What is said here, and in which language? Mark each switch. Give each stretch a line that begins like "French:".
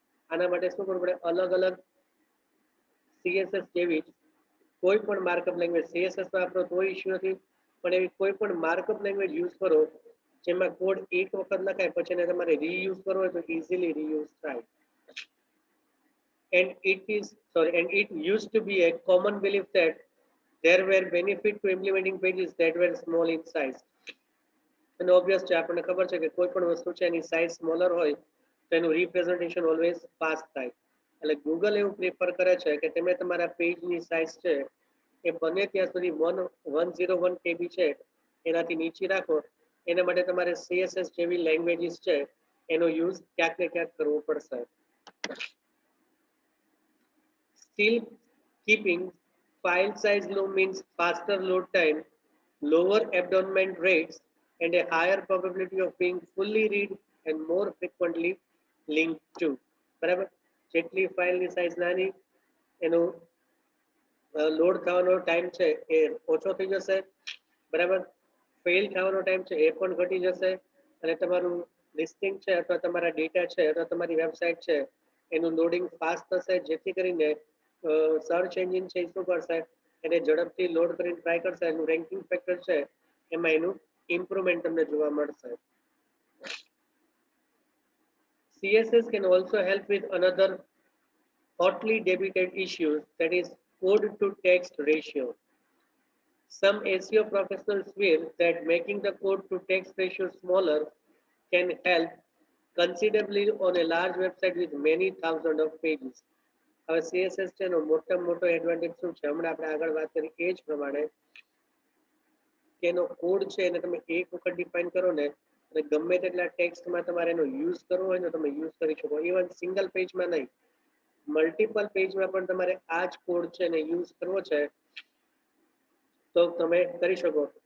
Gujarati: આના માટે શું કરવું પડે, અલગ અલગ CSS જેવી કોઈ પણ માર્કઅપ લેંગ્વેજ, CSS માં આપણો કોઈ ઇશ્યુ નથી, પણ એવી કોઈ પણ માર્કઅપ લેંગ્વેજ યુઝ કરો જેમાં કોડ એક વખત લખાય પછી એને તમારે રીયુઝ કરવો હોય તો ઇઝીલી રીયુઝ થાય.
English: And it used to be a common belief that there were benefit to implementing pages that were small in size.
Gujarati: અને ઓબ્વિયસ છે, આપણને ખબર છે કે કોઈ પણ વસ્તુ છે એની સાઇઝ સ્મોલર હોય તો એનું રિપ્રેઝન્ટેશન ઓલવેઝ ફાસ્ટ થાય. એટલે ગૂગલ એવું પ્રિફર કરે છે કે તમે તમારા પેજની સાઇઝ છે એ બને ત્યાં સુધી 101 KB છે એનાથી નીચી રાખો. એના માટે તમારે CSS જેવી લેંગ્વેજીસ છે એનો યુઝ ક્યાંક ને ક્યાંક કરવો પડશે.
English: Still, keeping file size low means faster load time, lower abandonment rates, and a higher probability of being fully read and more frequently linked to.
Gujarati: બરાબર, જેટલી ફાઇલની સાઇઝ નાની એનો લોડ થવાનો ટાઈમ છે એ ઓછો થઈ જશે બરાબર. ફેલ થવાનો ટાઈમ છે એ પણ ઘટી જશે અને તમારું લિસ્ટિંગ છે અથવા તમારા ડેટા છે અથવા તમારી વેબસાઇટ છે એનું લોડિંગ ફાસ્ટ થશે, જેથી કરીને સર્ચ એન્જિન છે એ શું કરશે, એને ઝડપથી લોડ કરીને ટ્રાય કરશે, એનું રેન્કિંગ ફેક્ટર છે એમાં એનું ઇમ્પ્રુવમેન્ટ તમને જોવા મળશે.
English: CSS can also help with another hotly debated issue, that is code to text ratio. Some SEO professionals feel that making the code to text ratio smaller can help considerably on a large website with many thousands of pages.
Gujarati: હવે CSS છે એનો મોટામાં મોટો advantage શું છે, હમણાં આપણે આગળ વાત કરી એ જ પ્રમાણે કે એનો કોડ છે એને તમે એક વખત ડિફાઇન કરો ને અને ગમે તેટલા ટેક્સ્ટમાં તમારે એનો યુઝ કરવો હોય ને તમે યુઝ કરી શકો. ઇવન સિંગલ પેજમાં નહીં, મલ્ટિપલ પેજમાં પણ તમારે આ જ કોડ છે એને યુઝ કરવો છે તો તમે કરી શકો.